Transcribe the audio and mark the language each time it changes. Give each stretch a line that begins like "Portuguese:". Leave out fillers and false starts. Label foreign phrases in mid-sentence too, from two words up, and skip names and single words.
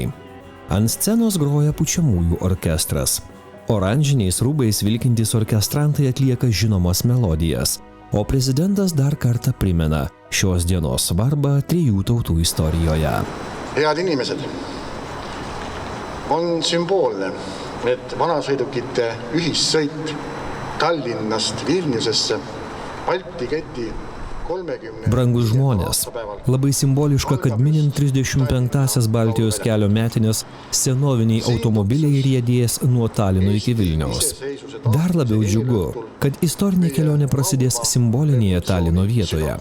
Lithuanian: Ant scenos groja pučiamųjų orkestras. Oranžiniais rūbais vilkintys orkestrantai atlieka žinomas melodijas, o prezidentas dar kartą primena šios dienos svarbą 3 tautų istorijoje.
Estonian: Head inimesed, on sümboolne, et vanasõidukite ühissõit Tallinnast Vilniusesse Balti keti
Lithuanian: Brangus žmonės, labai simboliška, kad minint 35-asias Baltijos kelio metinės senoviniai automobiliai riedės nuo Talino iki Vilniaus. Dar labiau džiugu, kad istorinė kelionė prasidės simbolinėje Talino vietoje.